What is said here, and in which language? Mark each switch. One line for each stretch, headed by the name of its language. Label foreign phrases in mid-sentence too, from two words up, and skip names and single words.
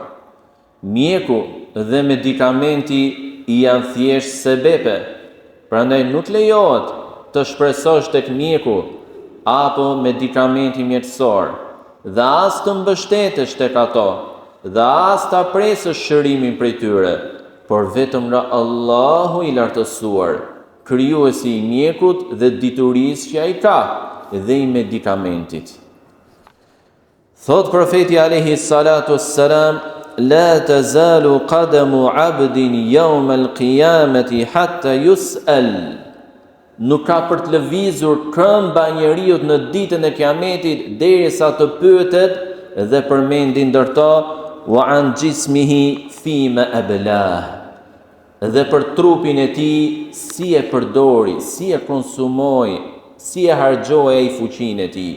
Albanian: Mjeku dhe medikamenti janë thjesht sebepe, prandaj nuk lejohet të shpresosh tek mjeku apo medikamenti mjekësor, dhe as të mbështetesh tek ato, dhe as ta presësh shërimin prej tyre, por vetëm nga Allahu i lartësuar, krijuesi i mjekut dhe diturisë që ai ka dhe i medikamentit. Thot profeti
Arabic: عليه الصلاة والسلام، لا تزول قدما عبد يوم القيامة حتى يسأل.
Albanian: Nuk ka për të lëvizur këmba e njeriut në ditën e Kiametit derisa të pyetet dhe përmendi ndërto
Arabic: وعن جسمه فيما أبلاه.
Albanian: Dhe për trupin e tij si e përdori, si e konsumoi, si e harxhoi ai fuqinë e tij.